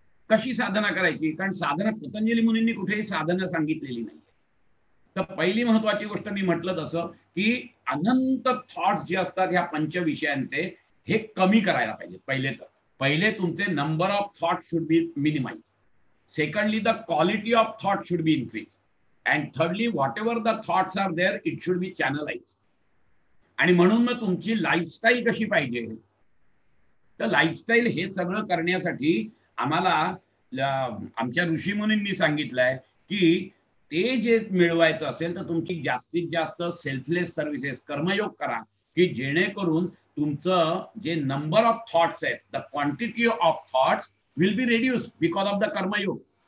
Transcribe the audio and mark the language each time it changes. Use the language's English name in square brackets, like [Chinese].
[Marathi] कशी साधना करायची, कारण साधना पतंजली मुनींनी कुठेही साधना सांगितलेली नाही. तर पहिली महत्वाची गोष्ट मी म्हटलं तसं, की अनंत थॉट्स जे असतात ह्या पंच विषयांचे, हे कमी करायला पाहिजे. पहिले तर [English] पहिले तुमचे number of thought should be minimize. Secondly the quality of thought should be increase. And thirdly whatever the thoughts are there it should be channelize. [Marathi] आणि म्हणून मग तुमची लाईफस्टाईल कशी पाहिजे, तर लाईफस्टाईल हे सगळं करण्यासाठी आम्हाला आमच्या ऋषीमुनींनी सांगितलंय की ते जे मिळवायचं असेल तर तुमची जास्तीत जास्त सेल्फलेस सर्व्हिसेस कर्मयोग करा, की जेणेकरून तुमचं जे नंबर ऑफ थॉट्स आहेत, [English] The quantity of thoughts will be reduce because of the कर्मयोग.